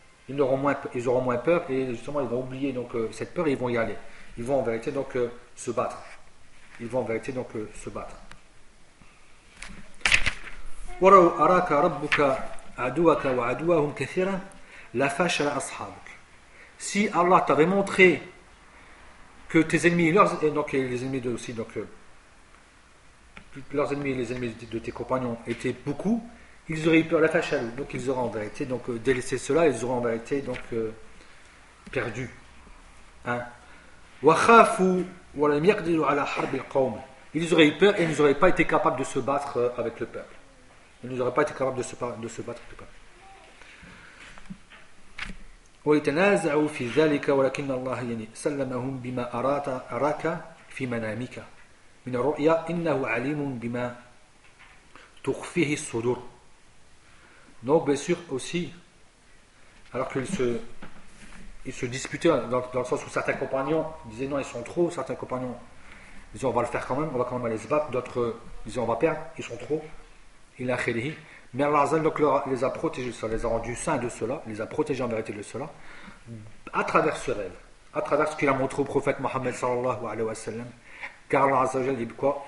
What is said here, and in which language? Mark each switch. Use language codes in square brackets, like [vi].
[fr] ils auront moins peur et justement ils vont oublier donc cette peur et ils vont y aller. Ils vont en vérité donc se battre. Ils vont en vérité donc se battre. [ar] ولو أراك ربك عدوك وعدوهم كثيرا لفشل أصحابك. [fr] Si Allah t'avait montré que tes ennemis et leurs et donc les ennemis de aussi donc leurs ennemis et les ennemis de tes compagnons étaient beaucoup, ils auraient eu peur, lafashal. Donc ils auraient en vérité donc délaissé cela, ils auraient en vérité donc perdu. [ar] وخافوا ولم يقدروا على حرب القوم. [fr] Ils auraient eu peur et ils n'auraient pas été capables de se battre avec le peuple. Ils n'auraient pas été capables de se battre avec le peuple. [ar] ويتنازعوا في ذلك ولكن الله يعني سلمهم بما أراد أراك في منامك من رؤيا إنه عليم بما تخفيه الصدور. [fr] Donc bien sûr aussi, alors qu'ils se disputaient dans le sens où certains compagnons disaient non ils sont trop, certains compagnons disaient on va le faire quand même, on va quand même aller se battre, d'autres disaient on va perdre, ils sont trop, il a khélihi. Mais Allah Azzal, donc, les a protégés, ça les a rendus saints de cela, les a protégés en vérité de cela, à travers ce rêve, à travers ce qu'il a montré au prophète Mohammed sallallahu alayhi wa sallam, car Allah Azzal dit quoi ?